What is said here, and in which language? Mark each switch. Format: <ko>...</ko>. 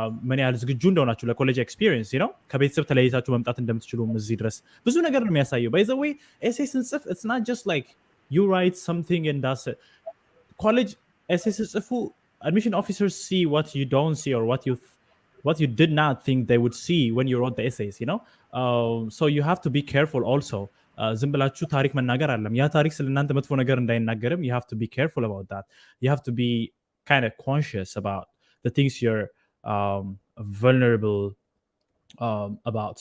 <am>ምን ያህል ዝግጁ እንደሆናችሁ ለኮሌጅ ኤክስፒሪየንስ you know ከቤተሰብ ተለይታችሁ መምጣት እንደምትችሉ እዚህ ድረስ ብዙ ነገር ነው የሚያሳየው።</am> <en>by the way essay ስንጽፍ it's not just like you write something and that's it. College essay ስጽፉ admission officers see what you don't see or what you did not think they would see when you wrote the essays, you know. So you have to be careful also.</en> <am>ዝም ብላችሁ ታሪክ መናገር አለም ያ ታሪክ ስለእናንተ መጥፎ ነገር እንዳይናገርም</am> <en>you have to be careful about that. You have to be kind of conscious about the things you're vulnerable about.</en>